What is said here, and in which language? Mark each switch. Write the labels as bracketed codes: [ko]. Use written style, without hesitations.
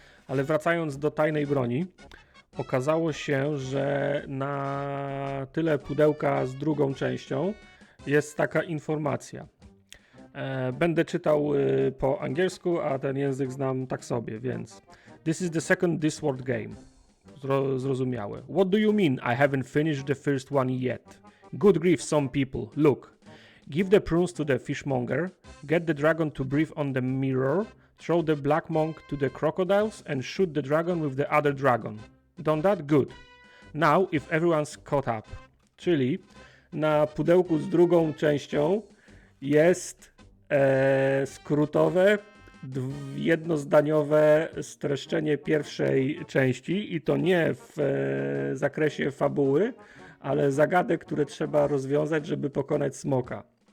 [pl] Ale wracając do tajnej broni, okazało się, że na tyle pudełka z drugą częścią jest taka informacja. Będę czytał po angielsku, a ten język znam tak sobie, więc [en] this is the second Discworld game. [pl] Zrozumiałe. [en] What do you mean I haven't finished the first one yet? Good grief, some people. Look. Give the prunes to the fishmonger, get the dragon to breathe on the mirror, throw the black monk to the crocodiles and shoot the dragon with the other dragon. Done that? Good. Now, if everyone's caught up. [pl] Czyli na pudełku z drugą częścią jest skrótowe, jednozdaniowe streszczenie pierwszej części i to nie w zakresie fabuły, ale zagadek, które trzeba rozwiązać, żeby pokonać smoka.